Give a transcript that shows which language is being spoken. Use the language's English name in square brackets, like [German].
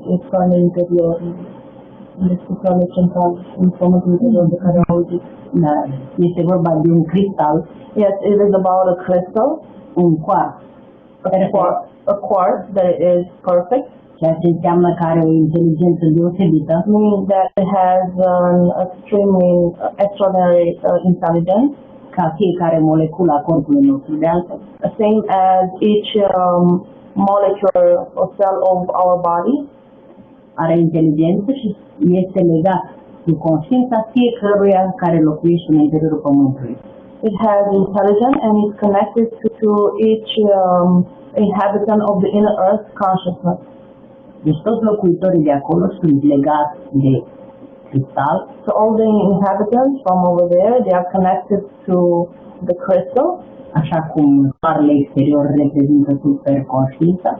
[Romanian] Soarele interior, despre soarele central, în Pământul interior de care au auzit. Da, este vorba de un cristal. [English] Yes, it is about a crystal. [Romanian] Un quartz. [English] A quartz that is perfect. [Romanian] Ceea ce înseamnă că are o inteligență deosebită. [English] Meaning that it has an extremely extraordinary intelligence. [Romanian] Ca fiecare moleculă a corpului nostru, de altfel. [English] Same as each molecule or cell of our body. [Romanian] Are inteligență și este legat de conștiința fiecăruia care locuiește în interiorul Pământului. [English] It has intelligence and is connected to each inhabitant of the inner earth consciousness. [Romanian] Deci toți locuitorii de acolo sunt legați de cristal. [English] So all the inhabitants from over there, they are connected to the crystal. [Romanian] Așa cum soarele exterior reprezintă superconștiința.